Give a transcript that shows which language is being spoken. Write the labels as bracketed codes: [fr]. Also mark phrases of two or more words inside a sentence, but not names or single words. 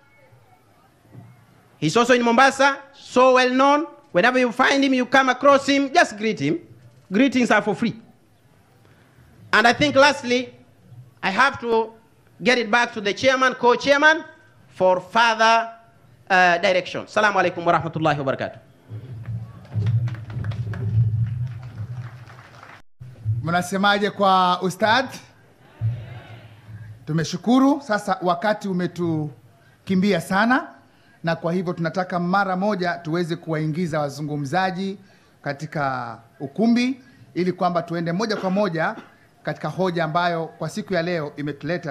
[en] He's also in Mombasa, so well known. Whenever you find him, you come across him, just greet him. Greetings are for free. And I think lastly, I have to get it back to the chairman, co-chairman, for further direction. [ar] السلام عليكم ورحمة الله وبركاته. [sw] Mnasemaje kwa ustad? Tumeshukuru. Sasa wakati umetukimbia sana, na kwa hivyo tunataka mara moja tuweze kuwaingiza wazungumzaji katika ukumbi ili kwamba tuende moja kwa moja katika hoja ambayo kwa siku ya leo imetuleta.